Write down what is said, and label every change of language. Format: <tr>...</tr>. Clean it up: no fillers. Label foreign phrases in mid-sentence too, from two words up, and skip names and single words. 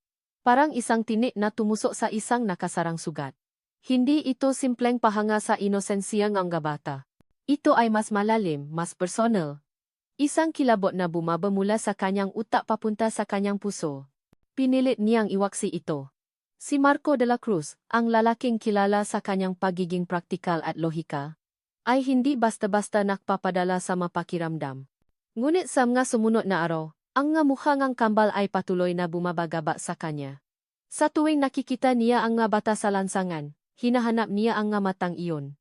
<tl>Parang isang tinik na tumusok sa isang nakasarang sugat. Hindi ito simpleng pahanga sa inosensiya ng bata. Ito ay mas malalim, mas personal. Isang kilabot na bumaba mula sa kanyang utak papunta sa kanyang puso. Pinilit niyang iwaksi ito. Si Marco de la Cruz, ang lalaking kilala sa kanyang pagiging praktikal at lohika, ay hindi basta-basta nakpapadala sa mapakiramdam. Ngunit sa mga sumunod na araw, ang nga mukha ngang kambal ay patuloy na bumabagaba sa kanya. Sa tuwing nakikita niya ang nga bata sa lansangan, hinahanap niya ang nga matang iyon.</tl>